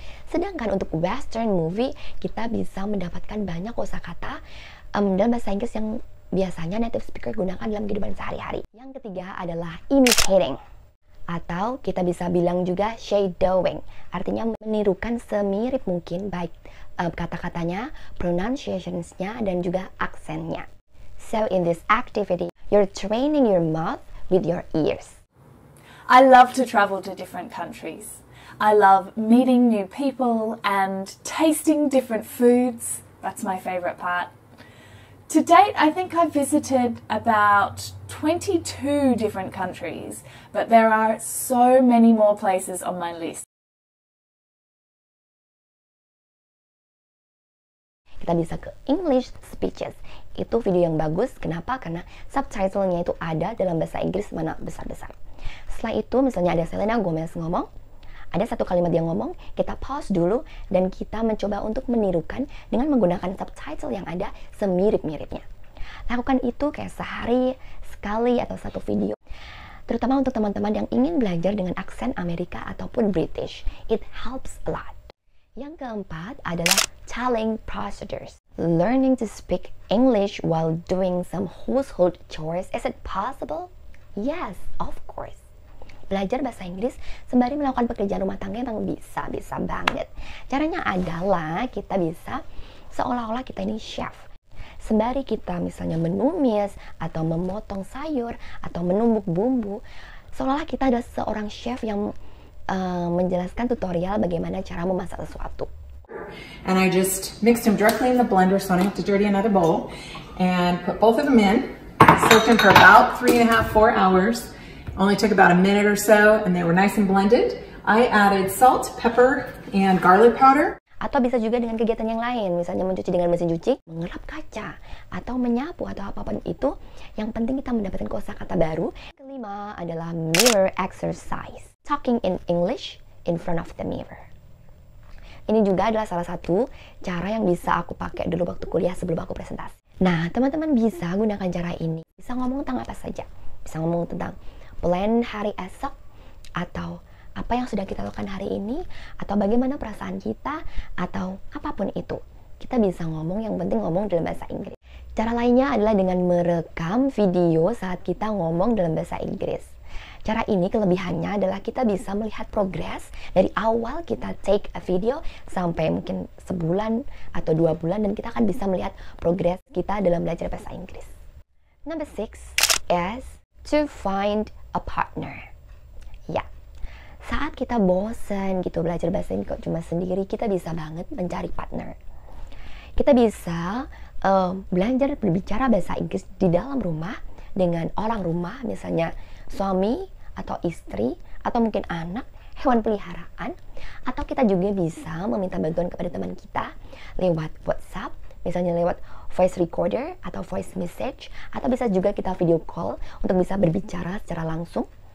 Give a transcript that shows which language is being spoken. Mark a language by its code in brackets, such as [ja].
[id] Sedangkan untuk Western movie, kita bisa mendapatkan banyak kosakata dalam bahasa Inggris yang biasanya native speaker gunakan dalam kehidupan sehari-hari. Yang ketiga adalah imitating. Atau kita bisa bilang juga shadowing, artinya menirukan semirip mungkin baik kata-katanya, pronunciations-nya, dan juga aksennya. [en] So in this activity, you're training your mouth with your ears. I love to travel to different countries. I love meeting new people and tasting different foods. That's my favorite part. To date, I think I've visited about 22 different countries, but there are so many more places on my list. [id] Kita bisa ke English speeches. Itu video yang bagus. Kenapa? Karena subtitlenya itu ada dalam bahasa Inggris mana besar-besar. Setelah itu misalnya ada Selena Gomez ngomong, ada satu kalimat dia ngomong, kita pause dulu dan kita mencoba untuk menirukan dengan menggunakan subtitle yang ada semirip-miripnya. Lakukan itu kayak sehari sekali atau satu video. Terutama untuk teman-teman yang ingin belajar dengan aksen Amerika ataupun British. [en] It helps a lot. [id] Yang keempat adalah [en] telling procedures. Learning to speak English while doing some household chores. Is it possible? Yes, of course. [id] Belajar bahasa Inggris sembari melakukan pekerjaan rumah tangga emang bisa banget. Caranya adalah kita bisa seolah-olah kita ini chef. Sembari kita misalnya menumis atau memotong sayur atau menumbuk bumbu, seolah-olah kita adalah seorang chef yang menjelaskan tutorial bagaimana cara memasak sesuatu. [en] And I just mixed them directly in the blender so I don't have to dirty another bowl, and put both of them in. Soaked them for about 3.5, 4 hours. Only took about a minute or so, and they were nice and blended. I added salt, pepper, and garlic powder. [id] Atau bisa juga dengan kegiatan yang lain, misalnya mencuci dengan mesin cuci, mengelap kaca, atau menyapu, atau apapun itu. Yang penting kita mendapatkan kosakata baru. Kelima adalah mirror exercise. [en] Talking in English in front of the mirror. [id] Ini juga adalah salah satu cara yang bisa aku pakai dulu waktu kuliah sebelum aku presentasi. Nah, teman-teman bisa gunakan cara ini. Bisa ngomong tentang apa saja. Bisa ngomong tentang plan hari esok, atau apa yang sudah kita lakukan hari ini, atau bagaimana perasaan kita, atau apapun itu. Kita bisa ngomong, yang penting ngomong dalam bahasa Inggris. Cara lainnya adalah dengan merekam video saat kita ngomong dalam bahasa Inggris. Cara ini kelebihannya adalah kita bisa melihat progres dari awal kita [en] take a video [id] sampai mungkin sebulan atau 2 bulan, dan kita akan bisa melihat progres kita dalam belajar bahasa Inggris. [en] Number 6 is to find a partner. [id] Ya, saat kita bosan gitu belajar bahasa Inggris kok cuma sendiri, kita bisa banget mencari partner. Kita bisa belajar berbicara bahasa Inggris di dalam rumah dengan orang rumah, misalnya suami atau istri, atau mungkin anak, hewan peliharaan, atau kita juga bisa meminta bantuan kepada teman kita lewat WhatsApp, misalnya lewat voice recorder atau voice message, atau bisa juga kita video call untuk bisa berbicara secara langsung.